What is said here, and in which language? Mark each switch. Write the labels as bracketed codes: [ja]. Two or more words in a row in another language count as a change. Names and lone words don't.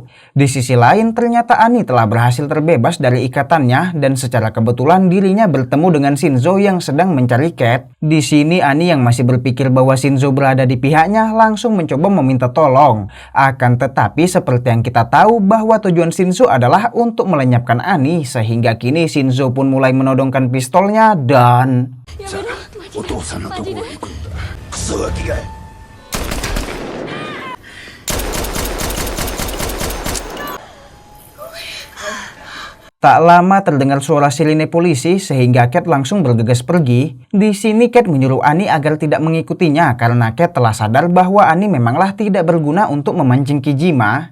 [id] Di sisi lain, ternyata Annie telah berhasil terbebas dari ikatannya dan secara kebetulan dirinya bertemu dengan Shinzo yang sedang mencari Cat. Di sini Annie yang masih berpikir bahwa Shinzo berada di pihaknya langsung mencoba meminta tolong. Akan tetapi seperti yang kita tahu bahwa tujuan Shinzo adalah untuk melenyapkan Annie sehingga kini Shinzo pun mulai menodongkan pistolnya dan... [ja] お父さんのところへ行くんだ。クソガキが。 [id] Tak lama terdengar suara sirine polisi sehingga Cat langsung bergegas pergi. Di sini Cat menyuruh Annie agar tidak mengikutinya karena Cat telah sadar bahwa Annie memanglah tidak berguna untuk memancing Kijima.